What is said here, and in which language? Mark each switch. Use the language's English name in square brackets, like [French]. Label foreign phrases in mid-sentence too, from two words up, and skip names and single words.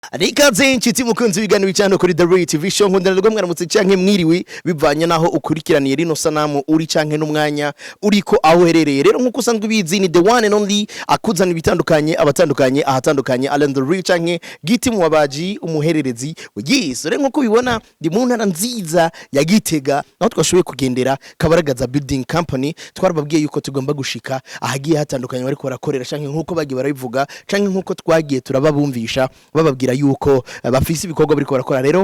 [Rundi] Rikaze inshuti mukunzi w'ibigano bicano kuri The Ray TV show nkundana rwo mwaramutse canke mwiriwe bivanye naho ukurikiraniye rino sanamu uri canke n'umwanya uriko aho herereye rero nkuko usanzwe bizi ni [English] the one and only [Rundi] akuzana ibitandukanye abatandukanye ahatandukanye Alan The Ray canke Giti Muwabaji umuhererezi yes rero nkuko bibona ndi mu ntara nziza ya Gitega aho twashoboye kugendera Kabaragaza Building Company twarababwiye yuko tugomba gushika ahagiye hatandukanye bariko barakorera canke nkuko bagiye barabivuga canke nkuko twagiye turababumvisha bababwira yuko bafise ibikorwa bariko barakora rero